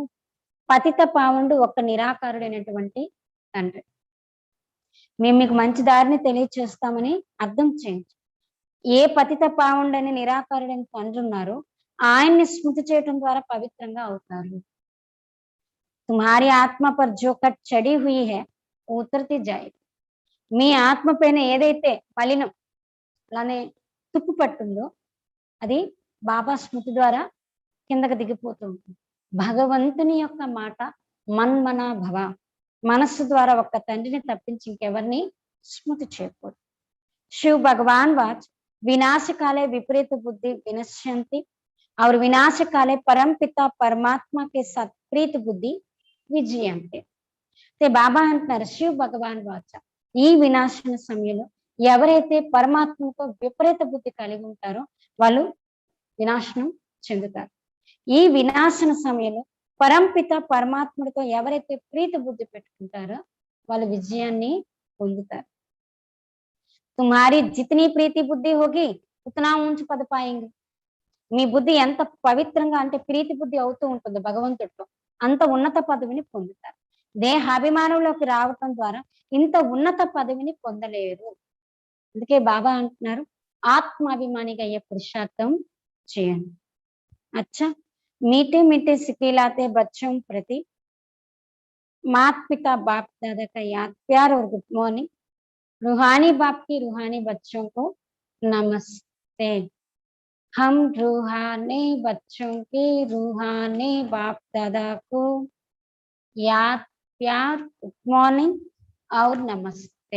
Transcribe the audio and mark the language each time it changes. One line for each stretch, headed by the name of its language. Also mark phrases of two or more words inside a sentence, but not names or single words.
Telugu: పతిత పావనుడు ఒక్క నిరాకారుడైనటువంటి తండ్రి. మేము మీకు మంచి దారిని తెలియచేస్తామని అర్థం చేయండి. ఏ పతిత పావనుడని నిరాకారుడని తండ్రి ఉన్నారో ఆయన్ని స్మృతి చేయటం ద్వారా పవిత్రంగా అవుతారు.
Hindi: तुम्हारी आत्मा पर जो कट चढ़ी हुई है उतरती जाएगी.
Telugu: మీ ఆత్మ పైన ఏదైతే మలినం అలానే తుప్పు పట్టుందో అది బాబా స్మృతి ద్వారా కిందకు దిగిపోతూ ఉంటుంది. భగవంతుని యొక్క మాట
Sanskrit: मन्मना भव,
Telugu: మనస్సు ద్వారా ఒక్క తండ్రిని తప్పించి ఇంకెవరిని స్మృతి చేయకూడదు.
Hindi: शिव भगवान वाच विनाश काले विपरीत बुद्धि विनश्यंती और विनाश काले परम पिता परमात्मा के साथ प्रीत बुद्धि విజయంతే.
Telugu: బాబా అంటున్నారు
Hindi: शिव भगवान वाच,
Telugu: ఈ వినాశన సమయంలో ఎవరైతే పరమాత్మతో విపరీత బుద్ధి కలిగి ఉంటారో వాళ్ళు వినాశనం చెందుతారు. ఈ వినాశన సమయంలో పరంపిత పరమాత్ముడితో ఎవరైతే ప్రీతి బుద్ధి పెట్టుకుంటారో వాళ్ళు విజయాన్ని పొందుతారు.
Hindi: तुम्हारी जितनी प्रीत बुद्धि होगी उतना ऊँच पद पाएंगे.
Telugu: మీ బుద్ధి ఎంత పవిత్రంగా అంటే ప్రీతి బుద్ధి అవుతూ ఉంటుంది భగవంతుడితో, అంత ఉన్నత పదవిని పొందుతారు. దేహాభిమానంలోకి రావటం ద్వారా ఇంత ఉన్నత పదవిని పొందలేరు. అందుకే బాబా అంటున్నారు ఆత్మాభిమానిగా అయ్యే పురుషార్థం చేయండి.
Hindi: అచ్చా मीठे मीठे सिखिलाते बच्चों प्रति माता पिता बाप दादा का याद प्यार और
English: good morning.
Hindi: रूहानी बाप की रूहानी बच्चों को नमस्ते. हम रूहानी बच्चों के रूहानी बाप दादा को याद प्यार
English: good morning
Hindi: और नमस्ते.